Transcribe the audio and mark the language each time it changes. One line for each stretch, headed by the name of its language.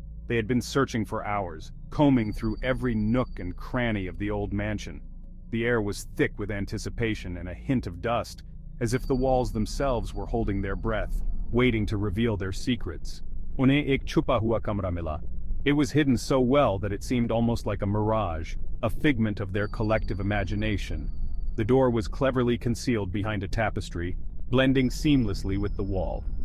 English: They had been searching for hours, combing through every nook and cranny of the old mansion. The air was thick with anticipation and a hint of dust, as if the walls themselves were holding their breath, waiting to reveal their secrets.
Hindi: उन्हें एक छुपा हुआ कमरा मिला।
English: It was hidden so well that it seemed almost like a mirage, a figment of their collective imagination. The door was cleverly concealed behind a tapestry, blending seamlessly with the wall.